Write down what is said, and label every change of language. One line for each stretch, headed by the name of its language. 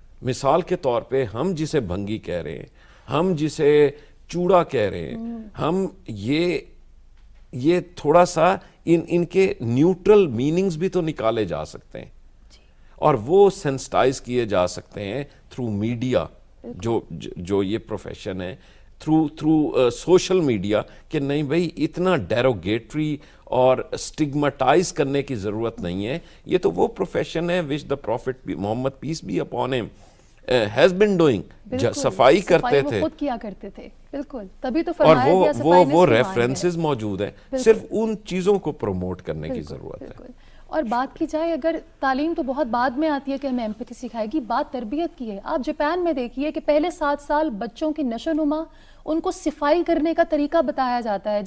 Urdu: مثال کے طور پہ ہم جسے بھنگی کہہ رہے ہیں, ہم جسے چوڑا کہہ رہے ہیں, ہم یہ تھوڑا سا ان کے نیوٹرل میننگز بھی تو نکالے جا سکتے ہیں اور وہ سینسٹائز کیے جا سکتے ہیں تھرو میڈیا. جو یہ پروفیشن ہے تھرو سوشل میڈیا کہ نہیں بھئی اتنا ڈیروگیٹری اور سٹگماٹائز کرنے کی ضرورت نہیں ہے.
English: یہ تو وہ پروفیشن ہے which the prophet Muhammad peace be upon him has been doing.
Urdu: صفائی کرتے تھے خود کیا کرتے تھے بالکل, تبھی تو اور فرمایا گیا صفائی نصف وہ ایمان ہے. ریفرنسز موجود ہیں, صرف ان چیزوں کو پروموٹ کرنے کی ضرورت ہے. اور بات کی جائے اگر تعلیم تو بہت بعد میں آتی ہے کہ ہمیں ایمپتھی سکھائے گی, بات تربیت کی ہے. آپ جاپان میں دیکھیے کہ پہلے 7 سال بچوں کی نشو نما ان کو صفائی کرنے کا طریقہ بتایا جاتا ہے.